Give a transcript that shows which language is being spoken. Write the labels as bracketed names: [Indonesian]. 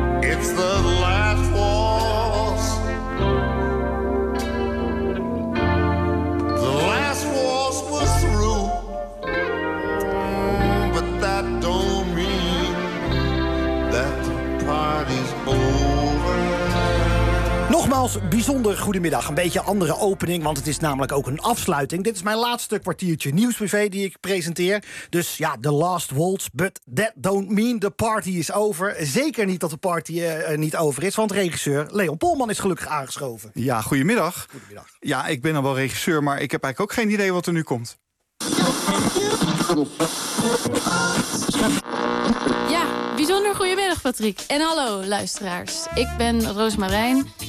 [English] It's the last waltz. The last waltz was through. But that don't mean that the party's over. [Dutch] Nogmaals, bijzonder goedemiddag. Een beetje andere opening, want het is namelijk ook een afsluiting. Dit is mijn laatste kwartiertje nieuwsprivé die ik presenteer. Dus ja, [English] the last waltz, but that don't mean the party is over. [Dutch] Zeker niet dat de party niet over is, want regisseur Leon Polman is gelukkig aangeschoven. Ja, goedemiddag. Goedemiddag. Ja, ik ben al wel regisseur, maar ik heb eigenlijk ook geen idee wat er nu komt. Ja, bijzonder goedemiddag Patrick. En hallo luisteraars. Ik ben Roos Marijn.